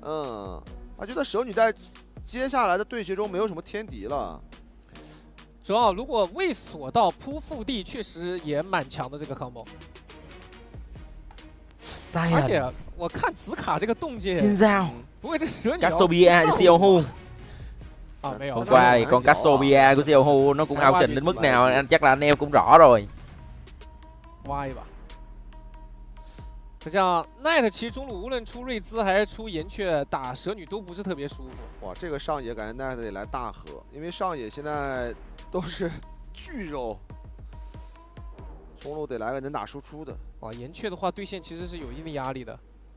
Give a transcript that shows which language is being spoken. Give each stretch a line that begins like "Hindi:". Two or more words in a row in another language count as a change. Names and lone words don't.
Chinese: 嗯，我觉得蛇女在接下来的对决中没有什么天敌了。主要如果未锁到扑腹地，确实也蛮强的这个 combo。而且我看紫卡这个动静，不会这蛇女啊没有。
Vietnamese: Hôm qua thì con Cassiopeia của Xiaohu nó cũng ao trình đến mức nào chắc là anh em cũng rõ rồi.
Chinese: 挖一把。 那像 Knight 其实中路无论出瑞兹还是出岩雀打蛇女都不是特别舒服。哇，这个上野感觉 Knight 得来大河，因为上野现在都是巨肉，中路得来个能打输出的。哇，岩雀的话对线其实是有一定的压力的，